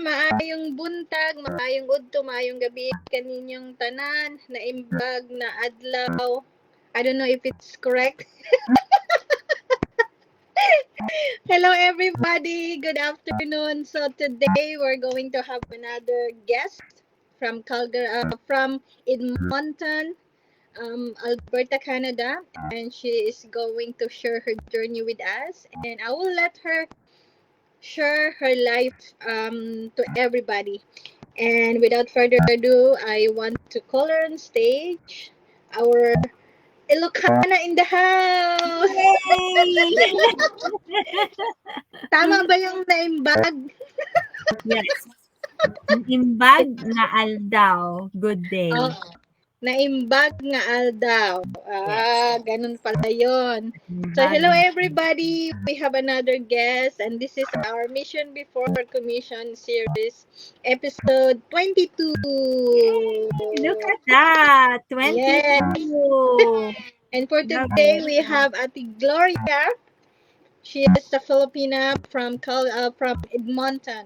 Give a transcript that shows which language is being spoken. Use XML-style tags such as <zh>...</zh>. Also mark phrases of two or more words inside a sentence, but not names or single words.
<ceb>Maayong buntag, maayong udto, maayong gabi kaninyong tanan,</ceb> <ilo>naimbag na adlaw.</ilo> <en>I don't know if it's correct. Hello everybody! Good afternoon. So today we're going to have another guest from from Edmonton, Alberta, Canada, and she is going to share her journey with us, and I will let her share her life to everybody. And without further ado, I want to call her on stage. Our Ilocana in the house! Yay!</en> <tl>Tama ba yung naimbag?</tl> <ilo>Yes. Imbag na aldaw.</ilo> <en>Good day.</en> <ilo>Oh, naimbag nga aldaw.</ilo> <tl>Ganun pala yun.</tl> <en>So, hello everybody. We have another guest and this is our Mission Before Commission series, episode 22. Look at that. 22. Yes. And for today, we have Ate Gloria. She is a Filipina from Edmonton.</en>